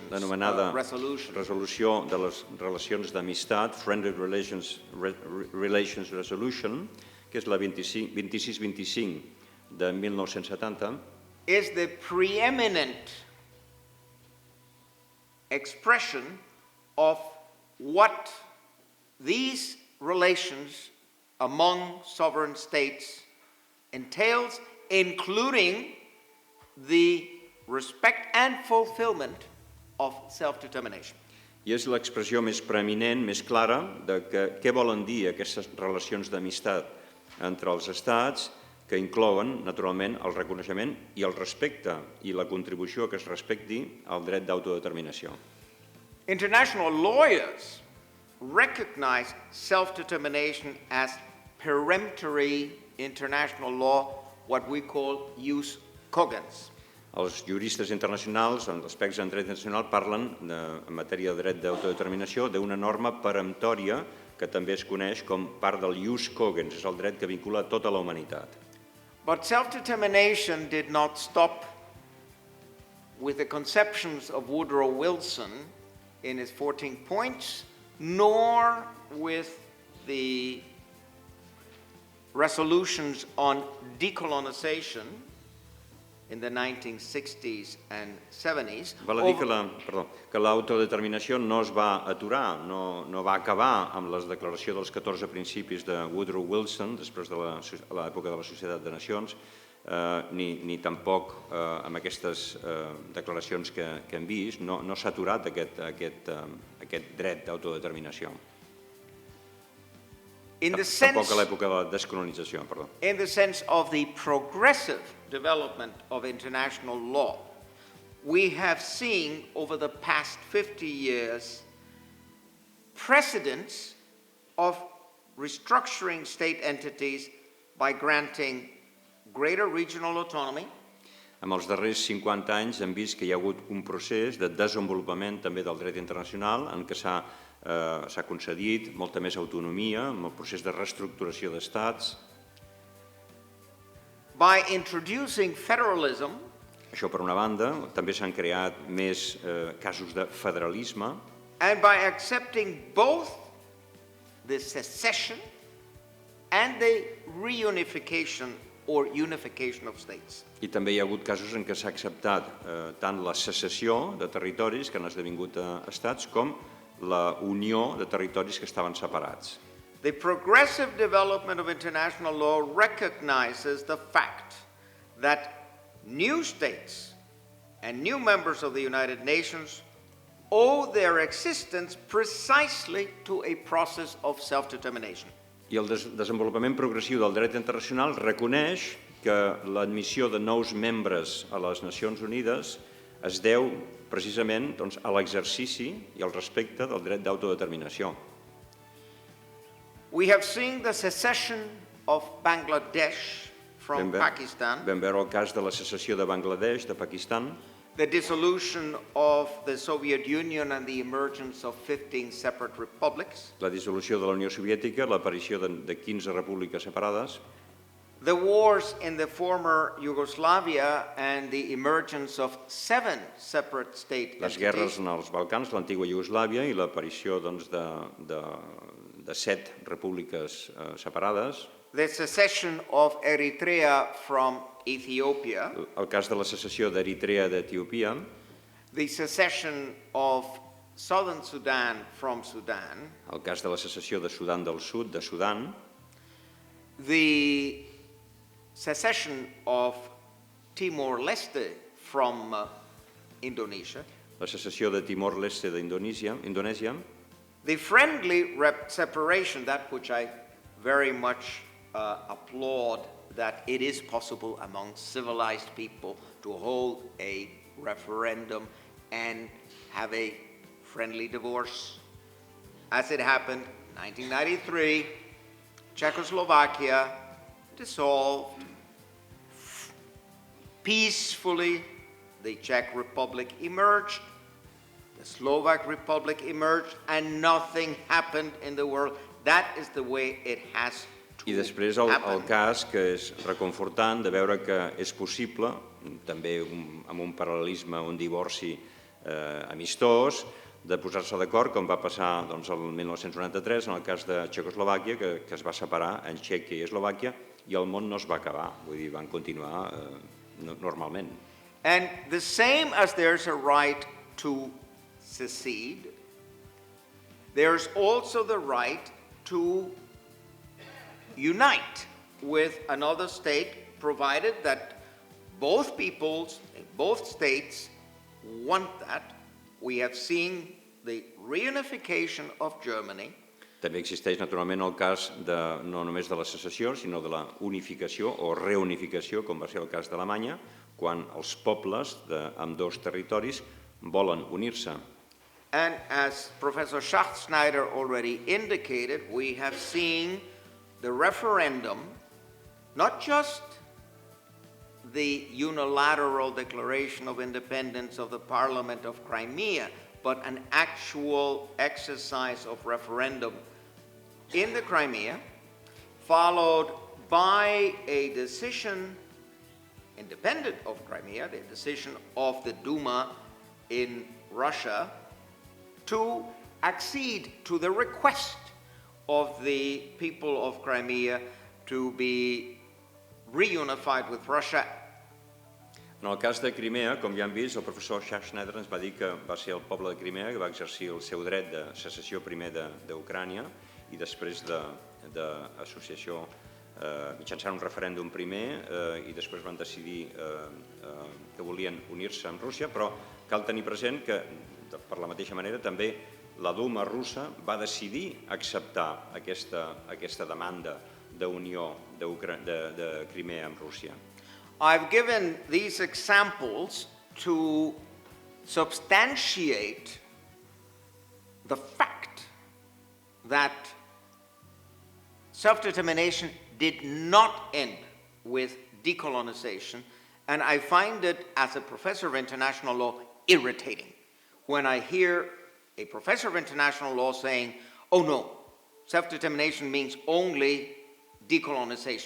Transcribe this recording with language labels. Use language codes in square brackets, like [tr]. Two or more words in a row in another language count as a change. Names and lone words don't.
[ca] l'anomenada Resolution, resolució de les relacions d'amistat, Friendly Relations Resolution, que és la 2625 de 1970, [en] is the preeminent expression of what these relations among sovereign states entails, including the respect and fulfillment of self-determination. [ca] i és l'expressió més preeminent, més clara, de què volen dir aquestes relacions d'amistat entre els estats, que inclouen, naturalment, el reconeixement i el respecte i la contribució que es respecti al dret d'autodeterminació. [en] International lawyers recognize self-determination as peremptory international law, what we call [la] jus cogens. [ca] Els juristes internacionals, en aspectes en dret internacional, parlen, en matèria de dret d'autodeterminació, d'una norma peremptòria que també es coneix com part del [la] jus cogens, [ca] és el dret que vincula tota la humanitat. [en] But self-determination did not stop with the conceptions of Woodrow Wilson in his 14 points, nor with the resolutions on decolonization in the 1960s and 70s. [ca] Val a dir que l'autodeterminació no es va aturar, no va acabar amb la declaració dels 14 principis de Woodrow Wilson, després de l'època de la Societat de Nacions, ni tampoc amb aquestes declaracions que hem vist, no s'ha aturat aquest dret d'autodeterminació. Tampoc a l'època de la descolonització, perdó. [en] In the sense of the progressive development of international law, we have seen over the past 50 years precedents of restructuring state entities by granting greater regional autonomy. [ca] En els darrers 50 anys hem vist que hi ha hagut un procés de desenvolupament també del dret internacional en què s'ha concedit molta més autonomia amb el procés de reestructuració d'estats. [en] By introducing federalism, [ca] això per una banda, també s'han creat més casos de federalisme, [en] and by accepting both the secession and the reunification or unification of states. [ca] I també hi ha hagut casos en què s'ha acceptat tant la secessió de territoris que han esdevingut estats com la unió de territoris que estaven separats. [en] The progressive development of international law recognizes the fact that new states and new members of the United Nations owe their existence precisely to a process of self-determination. [ca] I el desenvolupament progressiu del dret internacional reconeix que l'admissió de nous membres a les Nacions Unides es deu precisament a l'exercici i al respecte del dret d'autodeterminació. [en] We have seen the secession of Bangladesh from Pakistan, [ca] Vam veure el cas de la secessió de Bangladesh, de Pakistan, [en] the dissolution of the Soviet Union and the emergence of 15 separate republics, [ca] la dissolució de la Unió Soviètica, l'aparició de 15 repúbliques separades, [en] the wars in the former Yugoslavia and the emergence of 7 separate state [ca] les guerres [en] entities, [ca] en els Balcans, l'antiga Iugoslàvia, i l'aparició doncs, de 7 repúbliques separades, [en] the secession of Eritrea from Ethiopia, [ca] el cas de la secessió d'Eritrea d'Etiòpia, [en] the secession of Southern Sudan from Sudan, [ca] el cas de la secessió de Sudan del Sud, de Sudan, [en] the secession of Timor-Leste from Indonesia, [ca] la secessió de Timor-Leste d'Indonèsia, [en] the friendly separation, that which I very much applaud, that it is possible among civilized people to hold a referendum and have a friendly divorce. As it happened in 1993, Czechoslovakia dissolved peacefully. The Czech Republic emerged, the Slovak Republic emerged, and nothing happened in the world. That is the way it has to [ca] I després el [en] happen. [ca] cas que és reconfortant de veure que és possible, també amb un paral·lelisme, un divorci amistós, de posar-se d'acord, com va passar doncs, el 1993 en el cas de Txecoslovàquia, que es va separar en Txèquia i Eslovàquia, i el món no es va acabar, vull dir, van continuar normalment. [en] And the same as there's a right to secede, there's also the right to unite with another state, provided that both peoples, both states want that. We have seen the reunification of Germany. [ca] També existeix naturalment el cas no només de la secessió, sinó de la unificació o reunificació, com va ser el cas d'Alemanya, quan els pobles d'ambdós territoris volen unir-se. [en] And as Professor Schachtschneider already indicated, we have seen the referendum, not just the unilateral declaration of independence of the Parliament of Crimea, but an actual exercise of referendum in the Crimea, followed by a decision independent of Crimea, the decision of the Duma in Russia, to accede to the request of the people of Crimea to be reunified with Russia. [ca] En el cas de Crimea, com ja hem vist, el professor Schachtschneider ens va dir que va ser el poble de Crimea que va exercir el seu dret de secessió primer d'Ucrània i després d'associació mitjançant un referèndum primer i després van decidir que volien unir-se amb Rússia, però cal tenir present que, per la mateixa manera, també la Duma russa va decidir acceptar aquesta demanda d'unió de Crimea amb Rússia. [en] I've given these examples to substantiate the fact that self-determination did not end with decolonization, and I find it, as a professor of international law, irritating when I hear a professor of international law saying, oh no, self-determination means only decolonization.